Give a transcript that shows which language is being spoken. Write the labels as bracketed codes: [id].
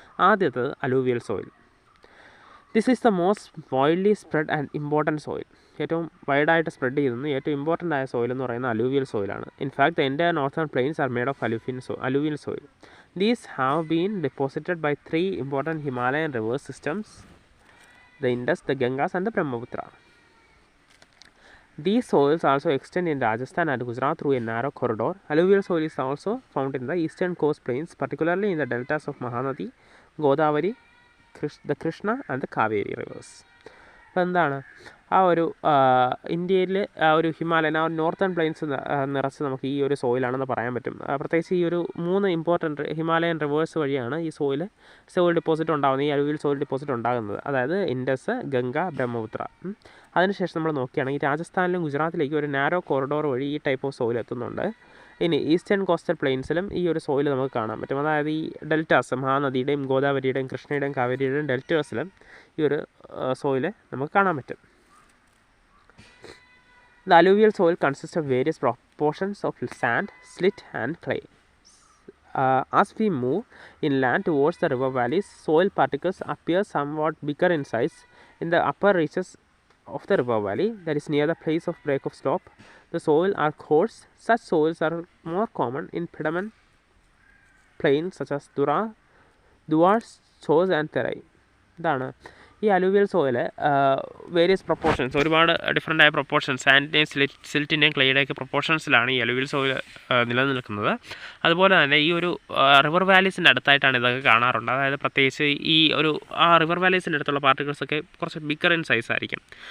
[en] ആദ്യത്തേത് alluvial soil. This is the most widely spread and important soil. [ml] ഏറ്റവും വൈഡായിട്ട് spread ചെയ്യുന്ന ഏറ്റവും ഇമ്പോർട്ടൻ്റ് ആയ സോയിൽ എന്ന് പറയുന്നത് alluvial സോയിലാണ്. [en] In fact the entire northern plains are made of alluvial soil. These have been deposited by 3 important Himalayan river systems, the Indus, the Ganges and the Brahmaputra. These soils also extend in Rajasthan and Gujarat through a narrow corridor. Alluvial soil is also found in the eastern coast plains, particularly in the deltas of Mahanadi, Godavari, the Krishna and the Kaveri rivers. [ml] അപ്പോൾ എന്താണ് ആ ഒരു ഇന്ത്യയിൽ ആ ഒരു Himalayan, ആ northern planes നിറച്ച് നമുക്ക് ഈ ഒരു സോയിലാണെന്ന് പറയാൻ പറ്റും. പ്രത്യേകിച്ച് ഈ ഒരു 3 ഇമ്പോർട്ടൻറ്റ് ഹിമാലയൻ റിവേഴ്സ് വഴിയാണ് ഈ സോയിൽ ഡിപ്പോസിറ്റ് ഉണ്ടാകുന്നത്, ഈ അലൂവിയൽ സോയിൽ ഡിപ്പോസിറ്റ് ഉണ്ടാകുന്നത്. അതായത് ഇൻഡസ്, ഗംഗ, ബ്രഹ്മപുത്ര. അതിനുശേഷം നമ്മൾ നോക്കുകയാണെങ്കിൽ രാജസ്ഥാനിലും ഗുജറാത്തിലേക്കും ഒരു നാരോ കോറിഡോർ വഴി ഈ ടൈപ്പ് ഓഫ് സോയിൽ എത്തുന്നുണ്ട്. ഇനി ഈസ്റ്റേൺ കോസ്റ്റൽ പ്ലെയിൻസിലും ഈ ഒരു സോയിൽ നമുക്ക് കാണാൻ പറ്റും. അതായത് ഈ ഡെൽറ്റാസ്, മഹാനദിയുടെയും ഗോദാവരിയുടെയും കൃഷ്ണയുടെയും കാവേരിയുടെയും ഡെൽറ്റേഴ്സിലും ഈ ഒരു സോയിൽ നമുക്ക് കാണാൻ പറ്റും. [en] The alluvial soil consists of various proportions of sand, slit and clay. As we move inland towards the river valleys, soil particles appear somewhat bigger in size in the upper reaches of the river valley, that is near the place of break of slope. The soil are coarse. Such soils are more common in pediment plains such as Dura, duars, chos and terrain. [ml] ഇതാണ് ഈ alluvial soil various proportions, ഒരുപാട് different ആയ proportions, സാൻഡിൻ്റെയും സിൽറ്റിൻ്റെയും ക്ലേയുടെയൊക്കെ പ്രൊപ്പോർഷൻസിലാണ് ഈ alluvial soil നിലനിൽക്കുന്നത്. അതുപോലെ തന്നെ ഈ ഒരു റിവർ വാലീസിൻ്റെ അടുത്തായിട്ടാണ് ഇതൊക്കെ കാണാറുണ്ട്. അതായത് പ്രത്യേകിച്ച് ഈ ഒരു റിവർ വാലീസിൻ്റെ അടുത്തുള്ള പാർട്ടിക്കിൾസൊക്കെ കുറച്ച് ബിഗർ ഇൻ സൈസ് ആയിരിക്കും.